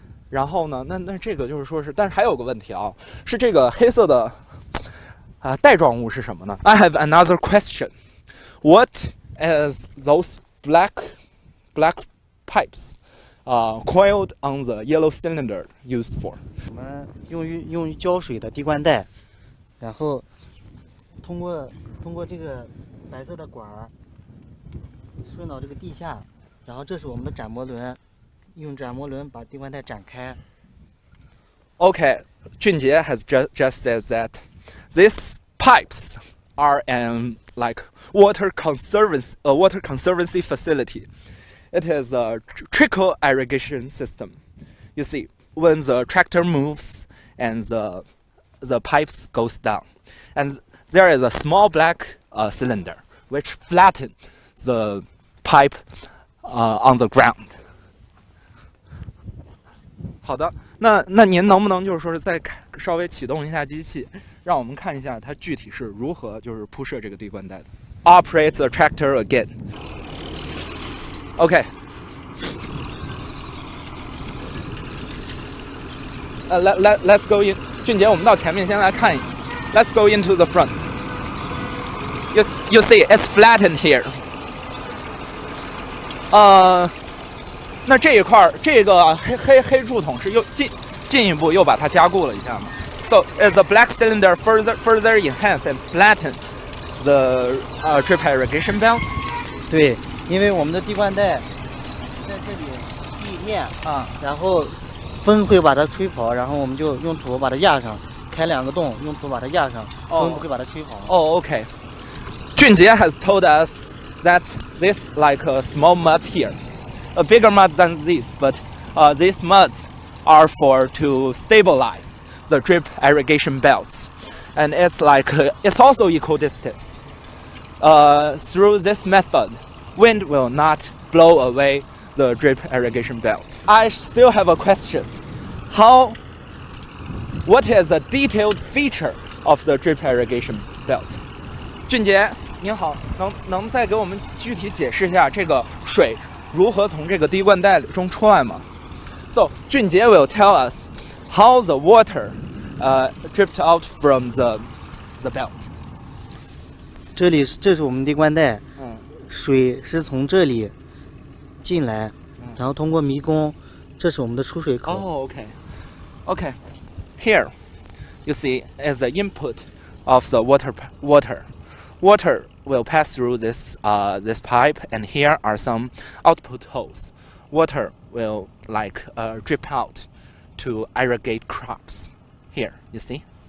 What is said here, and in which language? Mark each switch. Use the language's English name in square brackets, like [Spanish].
[Chinese] 然后呢，那这个就是说是，但是还有个问题啊，是这个黑色的带状物是什么呢 ？ [English] I have another question. What is those black pipes coiled on the yellow cylinder used for? [Chinese] 我们用于浇水的滴灌带，然后通过这个白色的管儿顺到这个地下，然后这是我们的斩磨轮。用斩磨轮把滴灌带展开。 [English] Okay, 俊杰 has just said that these pipes are an like water conservancy facility. It is a trickle irrigation system. You see, when the tractor moves and the pipes goes down, and there is a small black cylinder which flattens the pipe on the ground. [Chinese] 好的，那您能不能就是说是再稍微启动一下机器，让我们看一下它具体是如何就是铺设这个滴灌带的。 [English] Operate the tractor again. Okay. Let's go in. [Chinese] 俊杰，我们到前面先来看一。 [English] Let's go into the front. You see, it's flattened here. [Chinese] 那这一块这个黑柱筒是又进一步又把它加固了一下嘛 ？ [English] So is the black cylinder further enhance and flatten the drip irrigation belt? [Chinese] 对，因为我们的滴灌带在这里第一面啊，然后风会把它吹跑，然后我们就用土把它压上，开2个洞，用土把它压上，风不会把它吹跑。 [English] Oh, okay. 俊杰 has told us that this like a small muds here. A bigger mud than this, but these muds are to stabilize the drip irrigation belts, and it's like it's also equal distance. Through this method, wind will not blow away the drip irrigation belt. I still have a question. What is the detailed feature of the drip irrigation belt? [Chinese] 俊杰，您好，能再给我们具体解释一下这个水？如何从这个滴灌带中出来吗 ？ [English] So 俊杰 will tell us how the water dripped out from the belt. [Chinese] 这是我们滴灌带，水是从这里进来，然后通过迷宫，这是我们的出水口。 [English] Oh, okay. Here, you see, is the input of the water. Water will pass through this pipe, and here are some output holes. Water will like drip out to irrigate crops. Here, you see.